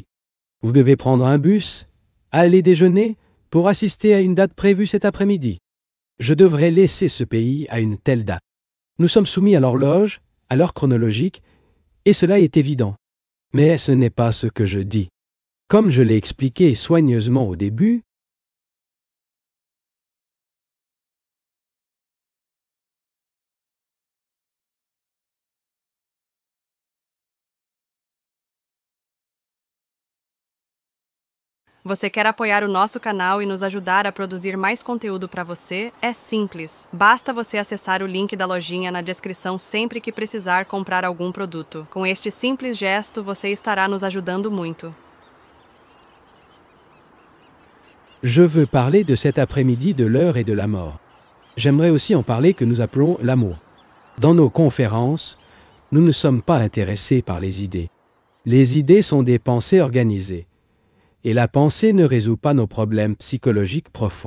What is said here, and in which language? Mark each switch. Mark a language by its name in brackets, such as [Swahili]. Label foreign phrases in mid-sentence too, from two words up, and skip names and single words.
[French] Vous devez prendre un bus, aller déjeuner, pour assister à une date prévue cet après-midi. Je devrais laisser ce pays à une telle date. Nous sommes soumis à l'horloge, à l'heure chronologique, et cela est évident. Mais ce n'est pas ce que je dis. Comme je l'ai expliqué soigneusement au début, [Portuguese] Você quer apoiar o nosso canal e nos ajudar a produzir mais conteúdo para você? É simples. Basta você acessar o link da lojinha na descrição sempre que precisar comprar algum produto. Com este simples gesto, você estará nos ajudando muito. [French] je veux parler de cet après-midi de l'heure et de la mort. J'aimerais aussi en parler que nous appelons l'amour. Dans nos conférences, nous ne sommes pas intéressés par les idées. Les idées sont des pensées organisées. Et la pensée ne résout pas nos problèmes psychologiques profonds.